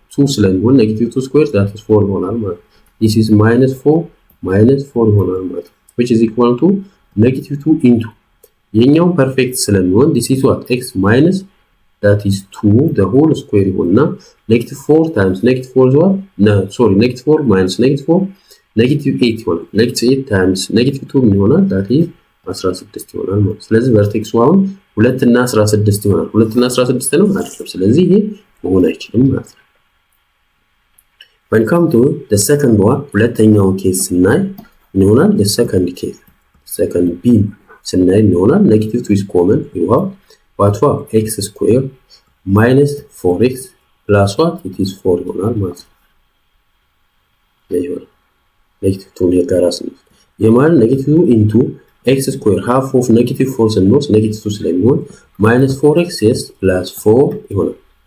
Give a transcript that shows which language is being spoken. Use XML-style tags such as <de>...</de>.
<en>2 ስለሚሆን negative 2 square that is 4 ይሆናል ማለት ነው። this is minus 4 ይሆናል ማለት ነው። which is equal to negative 2 into የኛው ፐርፌክት ስለሚሆን this is what? x minus that is 2 the whole square ይሆንና negative 4 times negative 4 is what? no sorry negative 4 minus negative 4 negative 8 ይሆናል። negative 8 times negative 2 ምን ይሆናል?</en> <am>that is 16 ይሆናል ማለት ነው። ስለዚህ ቨርቴክሱ አሁን</am> <en>2 እና 16</en> <am>ይሆናል። 2 እና 16 ነው አይደለም። ስለዚህ ይሄ መሆን አይችልም ማለት ነው።</am> <en>when come to the second one</en> <am>ሁለተኛው ኬስ ስናይ ምን ይሆናል?</am> <en>the second b ስናይ ምን ይሆናል? negative 2 is common you have what x square minus 4x plus what it is 4 ይሆናል ማለት ነው።</en> <am>negative 2 የጋራ ስንል የማል</am> <en>negative 2 into x square half of negative 4 ስንወስ negative 2 ስለሚሆን minus 4x yes plus 4 ይሆናል።</en>